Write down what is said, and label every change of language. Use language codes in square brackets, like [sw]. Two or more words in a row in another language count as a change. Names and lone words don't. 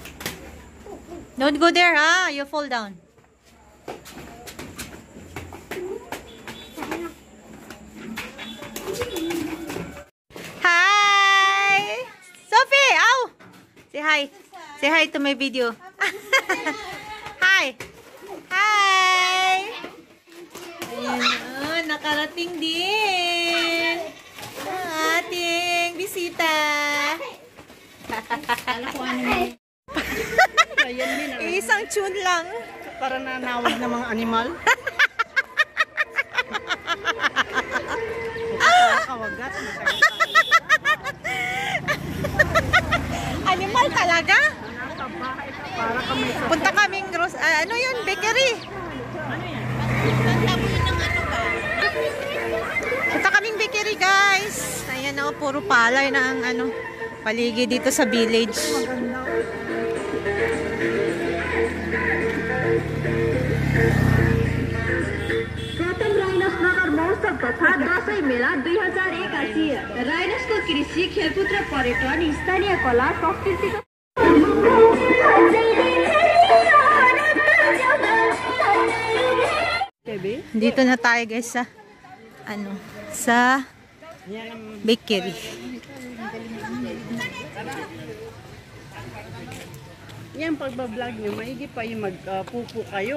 [en] Don't go there, ha? You'll fall down. Hi! Sophie! Ow! Say hi. Say hi to my video. Hi! Hi! [tl] Ayan, oh, nakarating din. Ang ating bisita. Isang tune lang. Para nanawag ng mga animal. Kawagat. Animal talaga? Para kami sa... Punta kaming ano yun? Bakery. Punta kaming bakery, guys. Ayan o, puro palay na ang ano, paligid dito sa village. [ne] गौतम राइनस नगर महोत्सव तथा दशैं मेला 2081 राइनसको कृषि खेलकुद र पर्यटन स्थानीय कला संस्कृतिको [tl] Dito na tayo, guys, sa ano, sa bakery. Yan, pagbablog nyo, maigi pa yung magpupo kayo.